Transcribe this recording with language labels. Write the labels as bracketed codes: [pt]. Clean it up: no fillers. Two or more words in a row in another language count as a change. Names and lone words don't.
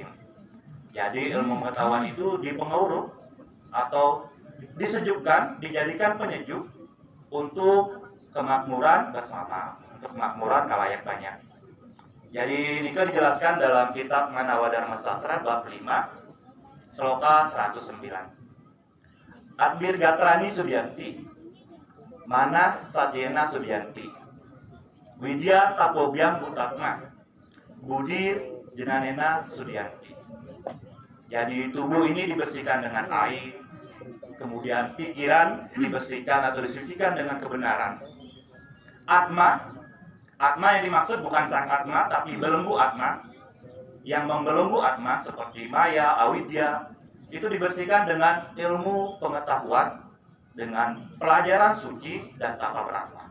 [id] Jadi ilmu pengetahuan itu dipengaruh atau disejukkan, dijadikan penyejuk untuk kemakmuran bersama, untuk kemakmuran kalayak banyak. Jadi ini dijelaskan dalam kitab Manawa Dharma Sastra bab 5. Sloka 109. [sa] Adbir Gatrani Sudianti, Manah Sadena Sudianti, Widya Tapobyang Butatma, Budir Jenanena Sudianti. [id] Jadi tubuh ini dibersihkan dengan air, kemudian pikiran dibersihkan atau disucikan dengan kebenaran. Atma yang dimaksud bukan sang Atma, tapi belenggu Atma. Yang membelenggu Atma seperti Maya, Awidya, itu dibersihkan dengan ilmu pengetahuan, dengan pelajaran suci dan tata brahma.